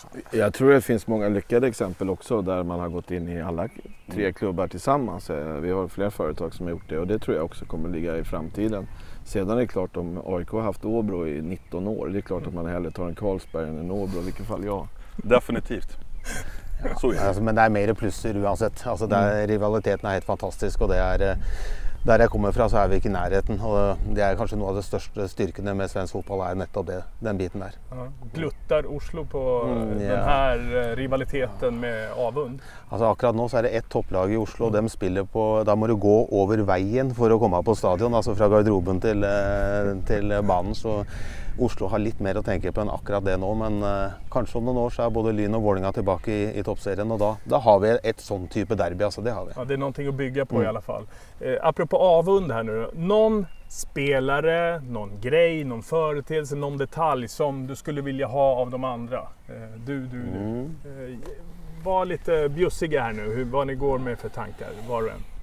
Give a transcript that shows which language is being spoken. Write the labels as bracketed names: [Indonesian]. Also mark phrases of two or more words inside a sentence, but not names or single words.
[Swedish] Jag tror det finns många lyckade exempel också där man har gått in i alla 3 klubbar tillsammans. Vi har flera företag som har gjort det och det tror jag också kommer ligga i framtiden. Sedan är det klart om AIK har haft Åbro i 19 år, det är klart att man hellre tar en Carlsberg än en Åbro, i vilket fall jag. Definitivt. Så är det. [Norwegian] Altså, men det er mer plusser uansett. Altså, rivaliteten er helt fantastisk, og det er der jeg kommer fra så er vi ikke i nærheten. Og det er kanskje noe av det største styrkene med svensk fotball er nettopp det, den biten der. Ja. [Swedish] Gluttar Oslo på den här rivaliteten med avund? [Norwegian] Altså, akkurat nå så er det ett topplag i Oslo, og de spiller på, da må du gå over veien for å komme på stadion, altså fra garderoben til banen. Så Oslo har litt mer å tenke på enn akkurat det nå, men kanskje om noen år så er både Lyn og Vålinga tilbake i toppserien, og da har vi ett sånn type derby, altså det har vi. [Swedish] Ja, det är någonting att bygga på i alla fall. Apropå avund här nu, någon spelare, någon grej, någon företeelse, någon detalj som du skulle vilja ha av de andra? Var lite bjussiga här nu, vad ni går med för tankar, var och en.